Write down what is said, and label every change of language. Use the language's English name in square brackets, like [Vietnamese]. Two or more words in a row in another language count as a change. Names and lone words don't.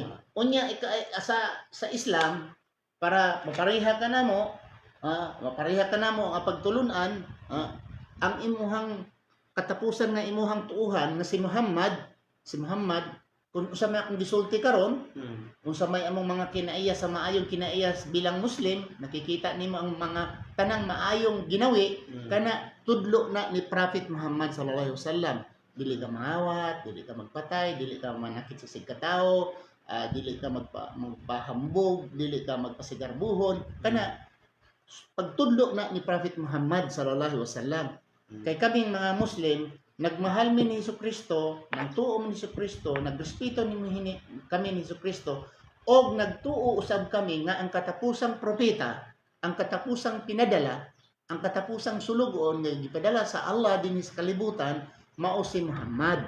[Cebuano] Unya sa Islam para mapareha ka namo, ang pagtulunan, ang imuhang katapusan nga imuhang tuuhan nga si Muhammad kung usa may akong gisulti karon, kung sa may among mga kinaiya sa maayong kinaiya bilang Muslim, nakikita nimo ang mga tanang maayong ginawi kana tudlo na ni Prophet Muhammad [Arabic] صلى الله عليه وسلم. [Cebuano] Dili ka mangawat, dili ka magpatay, dili ka manakit sa sigkatao, dili ka magpahambog, dili ka magpasigarbuhon, kana pagtudlo na ni Prophet Muhammad [Arabic] صلى الله عليه وسلم. [Cebuano] Kay kaming mga Muslim, nagmahal mi ni Kristo, nagtuo mi ni Kristo, nagrespeto kami ni Kristo, og nagtuo usab kami nga ang katapusang propeta, ang katapusang pinadala, ang katapusang sulugon nga gipadala sa Allah dinhi sa kalibutan, mao si Muhammad.